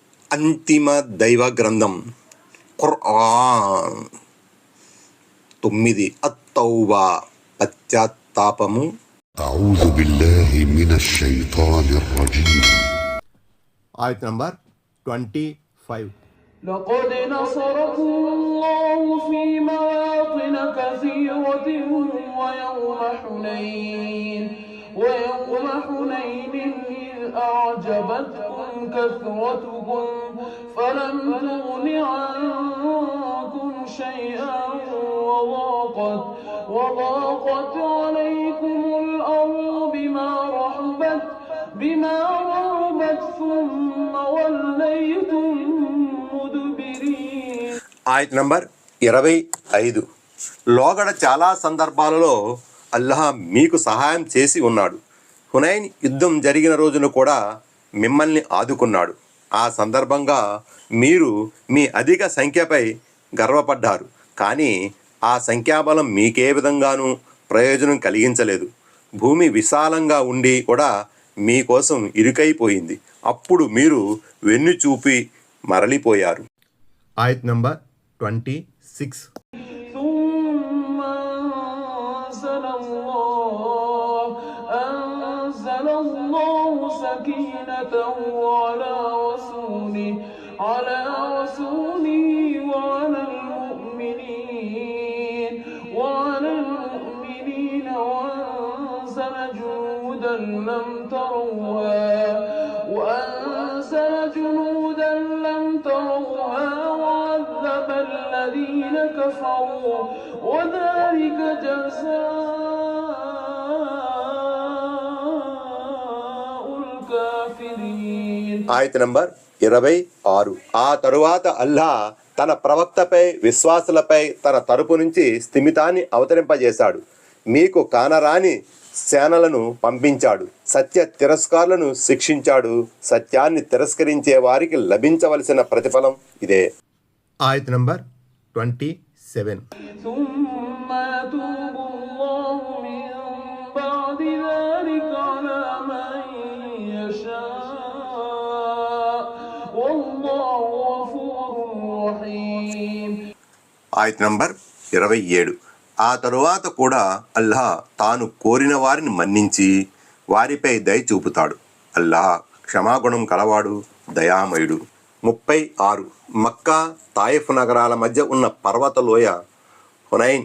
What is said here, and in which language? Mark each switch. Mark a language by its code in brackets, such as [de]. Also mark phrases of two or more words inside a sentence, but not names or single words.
[te] అంతిమ దైవ గ్రంథం ఖుర్ఆన్. 9 అత్తౌబా పశ్చాత్తాపము. [ar] أعوذ بالله من الشيطان الرجيم. [te] ఆయత్ నంబర్ 25. [ar] لقد نصركم الله في مواطن كثيرة ويوم حنين إذ أعجبتكم كثرتكم فلم تغن عنكم شيئا وضاقت عليكم الأرض بما رحبت ثم وليتم مدبرين. [te] ఆయత్ నంబర్ 25. లోగడ చాలా సందర్భాలలో అల్లాహ్ మీకు సహాయం చేసి ఉన్నాడు. హునైన్ యుద్ధం జరిగిన రోజున కూడా మిమ్మల్ని ఆదుకున్నాడు. ఆ సందర్భంగా మీరు మీ అధిక సంఖ్యపై గర్వపడ్డారు. కానీ ఆ సంఖ్యాబలం మీకే విధంగానూ ప్రయోజనం కలిగించలేదు. భూమి విశాలంగా ఉండి కూడా మీకోసం ఇరుకైపోయింది. అప్పుడు మీరు వెన్ను చూపి మరలిపోయారు. ఆయత్ నంబర్ 26. [ar] أنزل الله سكينته على رسوله وعلى المؤمنين وأنزل جنودا لم تروها وعذب الذين كفروا وذلك جزاء الكافرين. [te] ఆయత్ నంబర్ 26. ఆ తరువాత అల్లాహ్ తన ప్రవక్తపై విశ్వాసులపై తన తరపు నుంచి స్థిమితాన్ని అవతరింపజేశాడు. మీకు కానరాని సేనలను పంపించాడు. సత్య తిరస్కారులను శిక్షించాడు. సత్యాన్ని తిరస్కరించే వారికి లభించవలసిన ప్రతిఫలం ఇదే. ఆయత్ నంబర్ 27. [ar] ثم يتوب الله من بعد ذلك على من يشاء والله غفور رحيم. [te] ఆయత్ నంబర్ 27. ఆ తరువాత కూడా అల్లాహ్ తాను కోరిన వారిని మన్నించి వారిపై దయ చూపుతాడు. అల్లాహ్ క్షమాగుణం కలవాడు, దయామయుడు. 36. మక్కా తాయిఫ్ నగరాల మధ్య ఉన్న పర్వత లోయ హునైన్.